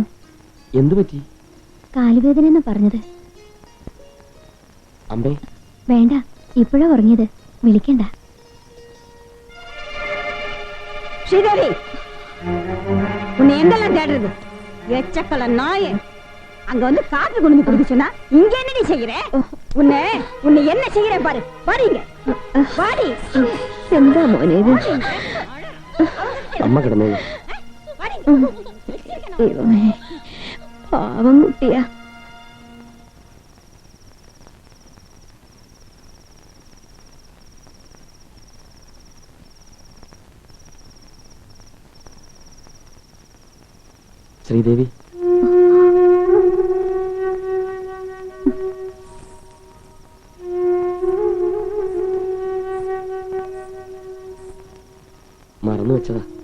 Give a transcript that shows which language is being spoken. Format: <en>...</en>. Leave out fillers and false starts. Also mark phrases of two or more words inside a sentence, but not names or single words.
<ml>എന്തു പറ്റി? കാലുവേദന എന്നാ പറഞ്ഞത്. അമ്പേ വേണ്ട, ഇപ്പോഴാ ഉറങ്ങിയത്, വിളിക്കണ്ട.</ml> <ta>ஸ்ரீதேவி, உன்னை எங்கெல்லாம் தேடுறது? எச்சக்கல நாயே, அங்க வந்து காப்பி கொண்டு வந்து குடிக்க சொன்னா இங்க என்ன நீ செய்யற? உன்னை உன்னை என்ன செய்யற பாரு. பாருங்க பாடி.</ta> <ml>എന്താ മോനെ ഇത്? അമ്മ കിടന്നേ. പാവം കുട്ടിയാ. ശ്രീദേവി, മറന്നു വെച്ചതാ.</ml>